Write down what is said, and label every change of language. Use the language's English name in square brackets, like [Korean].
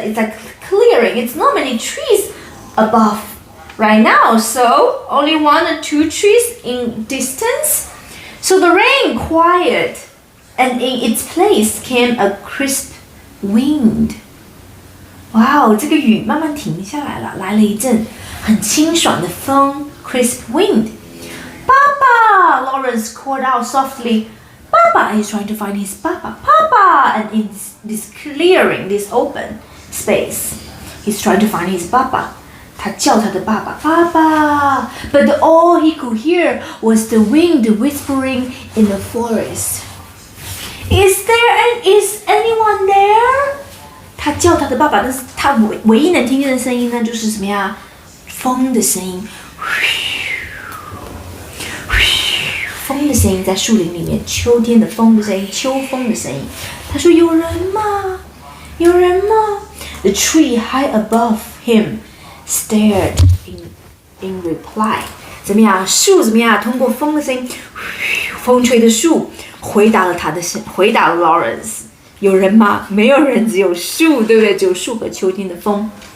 [English] It's like clearing. It's not many trees above right now. So only 1 or 2 trees in distance. So the rain quieted, and in its place came a crisp wind. [Chinese] Wow, 这个雨慢慢停下来了，来了一阵很清爽的风 ， [English] crisp wind. Papa! Lawrence called out softly. Papa! He's trying to find his Papa. Papa! And in this clearing, this open space, he's trying to find his Papa. [Chinese] 他叫他的爸爸，爸爸。 [English] But all he could hear was the wind whispering in the forest. Is anyone there? [Chinese] 他叫他的爸爸，但是他唯一能听见的声音呢，就是什么呀？风的声音。风的声音在树林里面，秋天的风的声音，秋风的声音。他说：“有人吗？有人吗？” [English] The tree high above him stared in reply. [Chinese] 怎么样？树怎么样？通过风的声音，风吹的树回答了回答了 Lawrence。有人吗？没有人，只有树，对不对？只有树和秋天的风。